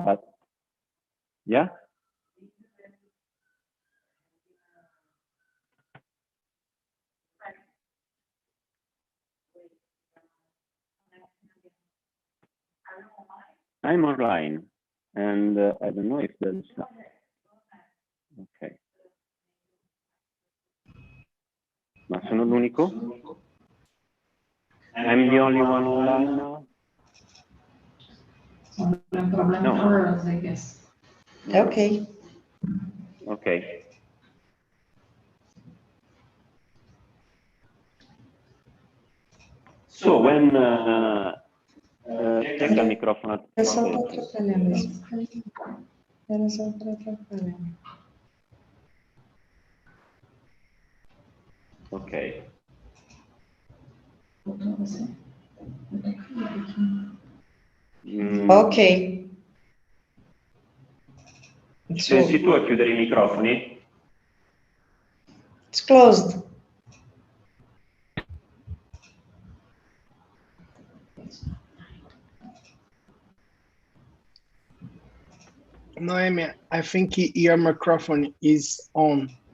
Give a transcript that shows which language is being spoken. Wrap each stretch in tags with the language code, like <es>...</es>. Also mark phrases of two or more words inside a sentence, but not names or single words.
<en>But yeah. I'm online, and I don't know if there's.</en> <it>Ok. Ma sono l'unico?</it> <en>I'm the only one online now? No. For us, I guess. Okay. Okay. So when check</en> <it>il microfono.</it> <pt>Era só para atrapalhar mesmo. Era só para atrapalhar. Ok. Ok.</pt> <it>Pensi tu a chiudere i microfoni?</it> <en>It's closed. Noemi, I think your microphone is on.</en>